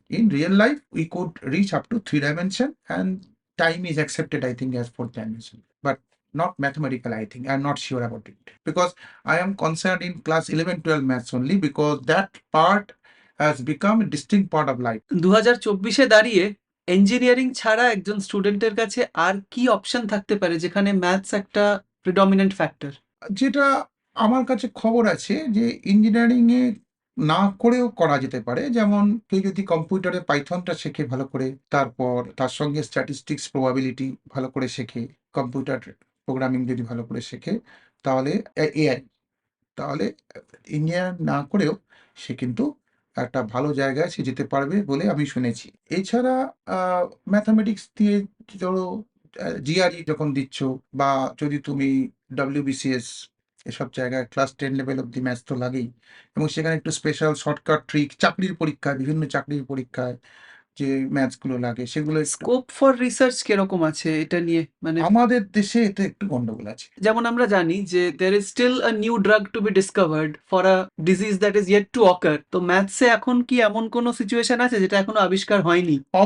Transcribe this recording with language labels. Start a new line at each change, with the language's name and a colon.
English: In real life, we could reach up to 3 dimension, and time is accepted, I think, as 4th dimension. But not mathematical, I think. I'm not sure about it. Because I am concerned in class 11, 12 maths only, because that part has become a distinct part of life.
Bangla: 2024-এ দাঁড়িয়ে engineering ছাড়া একজন স্টুডেন্টের কাছে আর কি option থাকতে পারে যেখানে maths একটা প্রিডমিনেন্ট ফ্যাক্টর? যেটা আমার কাছে খবর আছে যে ইঞ্জিনিয়ারিংয়ে না করেও করা যেতে পারে। যেমন কেউ যদি কম্পিউটারে পাইথনটা শেখে ভালো করে, তারপর তার সঙ্গে স্ট্যাটিস্টিক্স, প্রবাবিলিটি ভালো করে শেখে, কম্পিউটার প্রোগ্রামিং যদি ভালো করে শেখে, তাহলে এআই, তাহলে ইঞ্জিনিয়ার না করেও সে কিন্তু একটা ভালো জায়গায় সে যেতে পারবে বলে আমি শুনেছি। এছাড়া ম্যাথামেটিক্স দিয়ে ধরো জিআরই যখন দিচ্ছ, বা যদি তুমি ডব্লিউবিসিএস এসব জায়গায় ক্লাস 10 লেভেল অব্দি ম্যাথস তো লাগেই, এবং সেখানে একটু স্পেশাল শর্টকাট ট্রিক চাকরির পরীক্ষায়, বিভিন্ন চাকরির পরীক্ষায় যে ম্যাথসগুলো লাগে সেগুলো একটু। স্কোপ ফর রিসার্চ কিরকম আছে এটা নিয়ে? মানে আমাদের দেশে এতে একটু গন্ডগোল আছে। যেমন আমরা জানি যে
English: there is still a new drug to be discovered for a disease that is yet to occur.
Bangla: তো ম্যাথসে এখন কি এমন কোনো সিচুয়েশন আছে যেটা এখনো আবিষ্কার হয়নি?